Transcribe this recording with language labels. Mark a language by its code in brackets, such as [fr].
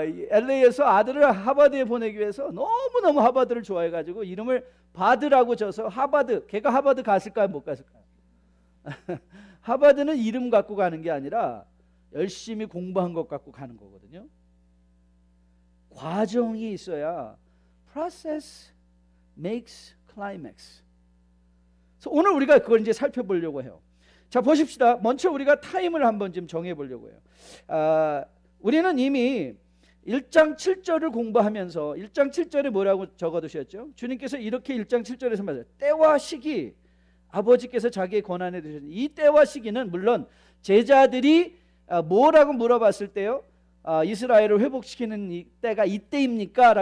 [ko] LA에서 아들을 하버드에 보내기 위해서 너무너무 하버드를 좋아해가지고 이름을 바드라고 져서 하버드, 걔가 하버드 갔을까요? 못 갔을까요? 하버드는 이름 갖고 가는 게 아니라 열심히 공부한 것 갖고 가는 거거든요. 과정이 있어야 [en] process makes climax. [ko] 그래서 오늘 우리가 그걸 이제 살펴보려고 해요. 자, 보십시다. 먼저 우리가 타임을 한번 좀 정해 보려고 해요. 우리는 이미 1장 7절을 공부하면서 1장 7절에 뭐라고 적어두셨죠? 주님께서 이렇게 1장 7절에서 말해요. 때와 시기, 아버지께서 자기의 권한에 두셨는데, 이 때와 시기는 물론 제자들이 뭐라고 물어봤을 때요, 이스라엘을 회복시키는 이 때가 이때입니까?